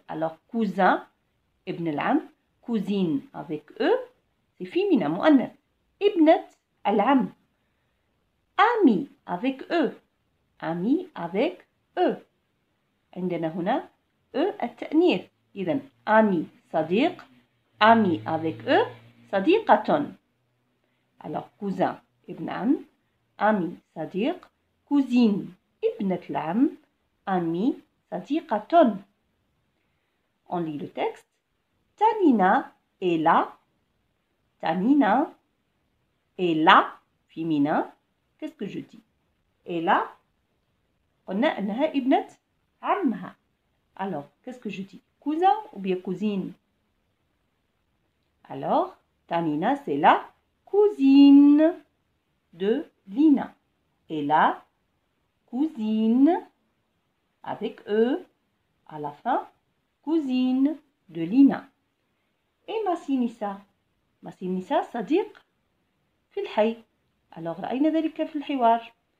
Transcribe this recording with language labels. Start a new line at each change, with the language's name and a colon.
French: Alors cousin, ابن العم, cousine avec E, c'est féminin, مؤنث. ابنة العم, ami avec E, ami avec E.
Arabic: عندنا هنا E التأنيث. إذن ami صديق,
French: ami avec E,
Arabic: صديقة.
French: Alors cousin ابن عم, ami صديق, cousine ابنة العم, ami صديقة. On lit le texte. Tanina est là. Tanina est là, féminin. Qu'est-ce que je dis? Est là.
Arabic: قلنا أنها ابنة عمها.
French: Alors, qu'est-ce que je dis? Cousin ou bien cousine? Alors, Tanina, c'est la cousine de Lina. Et la cousine, avec E, à la fin, cousine de Lina. Et Massinissa?
Arabic: Massinissa, صديق في الحي. Alors, رأينا ذلك في الحوار.